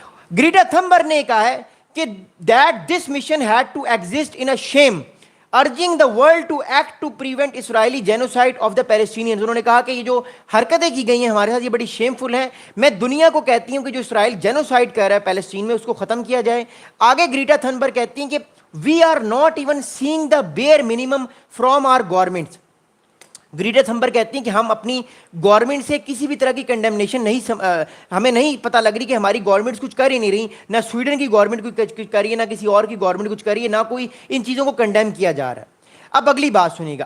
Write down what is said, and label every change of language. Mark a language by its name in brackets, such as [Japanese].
[English] Greta Thunberg [Urdu] نے کہا ہے کہ [English] That this mission had to exist in a shame urging the world to act to prevent Israeli genocide of the Palestinians. [Urdu] انہوں نے کہا کہ یہ جو حرکتیں کی گئی ہیں ہمارے ساتھ یہ بڑی شیم فل ہیں، میں دنیا کو کہتی ہوں کہ جو اسرائیل جینوسائڈ کر رہا ہے پیلسٹین میں اس کو ختم کیا جائے. آگے گریٹا تھنبرگ کہتی ہیں کہ [English] we are not even seeing the bare minimum from our governments. [Urdu] Greta تھمبرگ کہتی ہیں کہ ہم اپنی گورنمنٹ سے کسی بھی طرح کی کنڈیمنیشن نہیں، ہمیں نہیں پتہ لگ رہی کہ ہماری گورنمنٹس کچھ کر ہی نہیں رہی، نہ سویڈن کی گورنمنٹ کچھ کر رہی ہے، نہ کسی اور کی گورنمنٹ کچھ کر رہی ہے، نہ کوئی ان چیزوں کو کنڈیم کیا جا رہا ہے. اب اگلی بات سنیے گا.